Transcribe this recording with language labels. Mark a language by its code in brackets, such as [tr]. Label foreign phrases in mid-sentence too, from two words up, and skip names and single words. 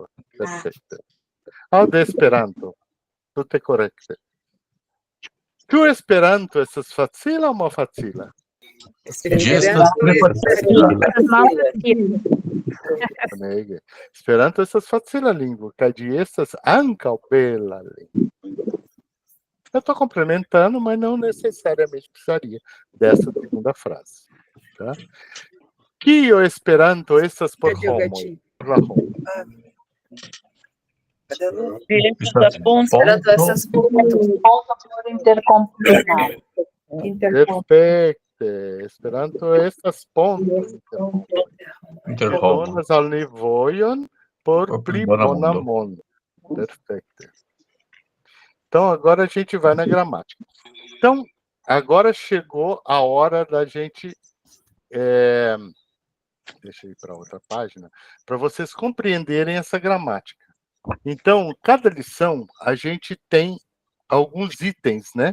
[eo] Perfekte. Aŭ de Esperanto. Tute korekte. Ĉu Esperanto estas facila aŭ malfacila? Esperanto estas facila lingvo, kaj ĝi estas ankaŭ bela lingvo. [pt] Eu estou complementando, mas não necessariamente precisaria dessa segunda frase. Tá? [eo] Kio Esperanto estas por homoj? Esperanto estas ponto por intercomunicar. Perfecto. Esperanto estas ponto. Donas al ni vojon por pli bona mondo. [pt] Perfeito. Então, agora a gente vai na gramática. Então, agora chegou a hora da gente... Deixa eu ir para outra página. Para vocês compreenderem essa gramática. Então, cada lição, a gente tem alguns itens, né?